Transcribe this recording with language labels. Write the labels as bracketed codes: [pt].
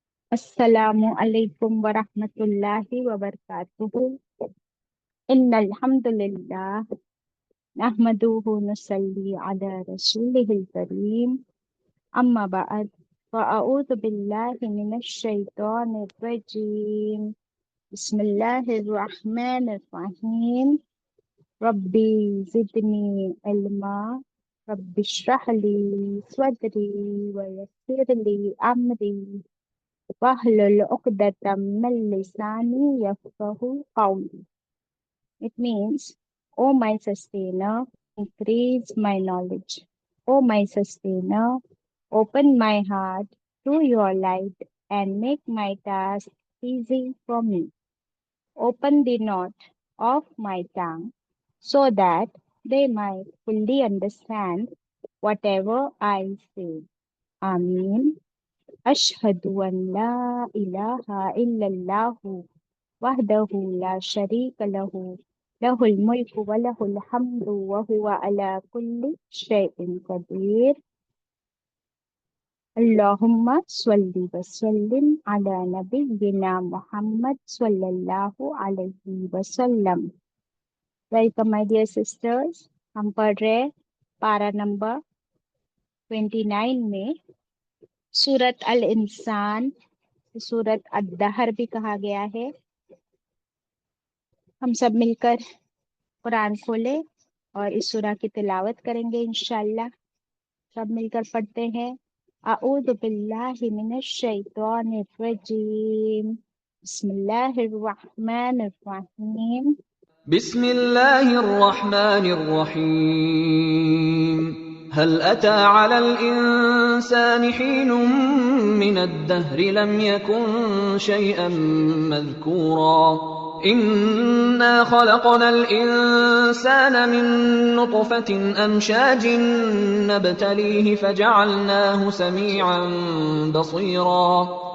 [ar] السلام علیکم ورحمۃ اللہ وبرکاتہ۔ ان الحمد للہ نحمده نصلی علی رسولہ الکریم، اما بعد فاعوذ باللہ من الشیطان الرجیم، بسم اللہ الرحمن الرحیم۔ ربی زدنی علما، رب اشرح لی صدری ویسر لی امری واحلل عقدۃ من لسانی یفقہوا قولی۔ [en] It means, O my sustainer, increase my knowledge. O my sustainer, open my heart to your light and make my task easy for me. Open the knot of my tongue so that they might fully understand whatever I say. Ameen. [ar] أشهد أن لا إله إلا الله وحده لا شريك له، له الملك وله الحمد وهو على كل شيء قدير۔ اللهم صل وسلم على نبينا محمد صلی اللہ علیہ وسلم۔ [en] welcome my dear sisters, [ur] ہم پڑھ رہے پارہ نمبر 29 میں سورت الانسان، سورت الدہر بھی کہا گیا ہے۔ ہم سب مل کر قرآن کھولے اور اس سورہ کی تلاوت کریں گے انشاءاللہ۔ سب مل کر پڑھتے ہیں۔ [ar] اعوذ باللہ من الشیطان الرجیم، بسم اللہ الرحمن الرحیم۔ بسم الله الرحمن الرحيم. هل أتى على الإنسان حين من الدهر لم يكن شيئا مذكورا. إنا خلقنا الإنسان من نطفة أمشاج نبتليه فجعلناه سميعا بصيرا.